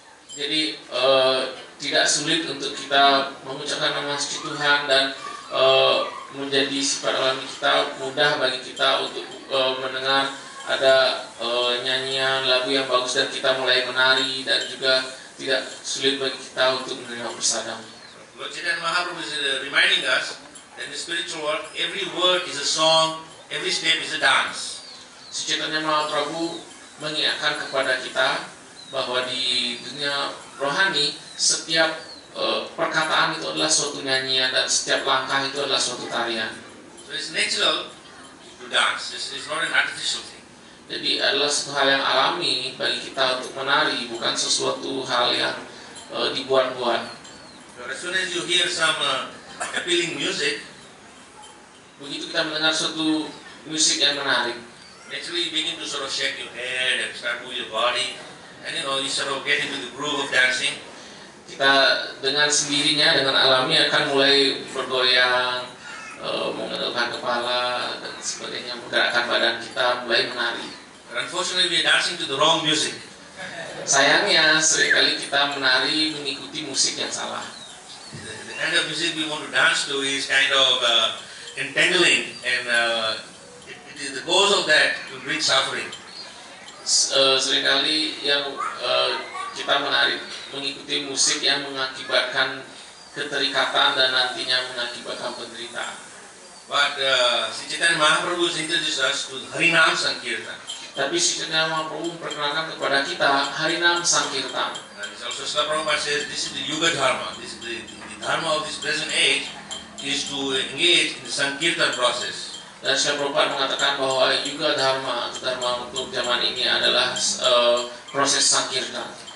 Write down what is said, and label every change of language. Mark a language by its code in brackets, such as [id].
[id] Jadi tidak sulit untuk kita mengucapkan nama suci Tuhan dan menjadi sifat alami kita, mudah bagi kita untuk mendengar ada nyanyian lagu yang bagus dan kita mulai menari, dan juga tidak sulit bagi kita untuk menerima prasadam. [en] Lord Chaitanya Mahaprabhu is reminding us that in the spiritual world, every word is a song, every step is a dance. [id] Sri Chaitanya Mahaprabhu mengingatkan kepada kita bahwa di dunia rohani setiap perkataan itu adalah suatu nyanyian dan setiap langkah itu adalah suatu tarian. [en] So it's natural to dance. It's not an artificial thing. [id] Jadi adalah suatu hal yang alami bagi kita untuk menari, bukan sesuatu hal yang dibuat-buat. [en] So as soon as you hear some appealing music, [id] begitu kita mendengar suatu musik yang menarik, [en] naturally you begin to sort of shake your head and start moving your body, and you sort of get into the groove of dancing. [id] Kita dengan sendirinya, dengan alami akan mulai bergoyang, mengendurkan kepala dan sebagainya, menggerakkan badan kita, mulai menari. [en] But unfortunately, we are dancing to the wrong music. [id] Sayangnya seringkali kita menari mengikuti musik yang salah. [en] The kind of music we want to dance to is kind of entangling, and it is the cause of that to bring suffering. [id] Seringkali yang kita menari mengikuti musik yang mengakibatkan keterikatan dan nantinya mengakibatkan penderitaan. [en] But Sri Chaitanya Mahaprabhu has introduced us to Harinam Sankirtan. [id] Tapi Sri Chaitanya Mahaprabhu memperkenalkan kepada kita Harinam Sankirtan. [en] And it's also Srila Prabhupada says this is the Yuga Dharma. This is the dharma of this present age is to engage in the Sankirtan process. [id] Dan Srila Prabhupada mengatakan bahwa Yuga Dharma atau Dharma untuk zaman ini adalah proses Sankirtan.